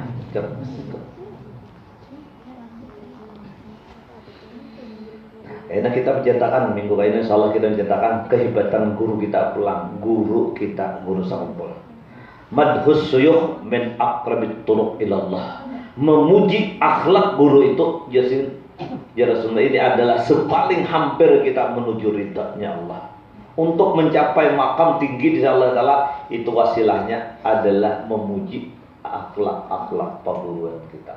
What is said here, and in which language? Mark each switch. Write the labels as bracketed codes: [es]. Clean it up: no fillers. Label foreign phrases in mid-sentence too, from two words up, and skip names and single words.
[id] Cerdas itu. Karena kita menceritakan minggu ini [ar] إن شاء الله [id] kita menceritakan kehebatan guru kita pulang, guru sakumpul. [ar] مدح الشيوخ من أقرب الطرق إلى الله. [id] Memuji akhlak guru itu ya Rasulullah ini adalah sepaling hampir kita menuju ridha-Nya Allah. Untuk mencapai makam tinggi di Allah Ta'ala itu wasilahnya adalah memuji akhlak perguruan kita.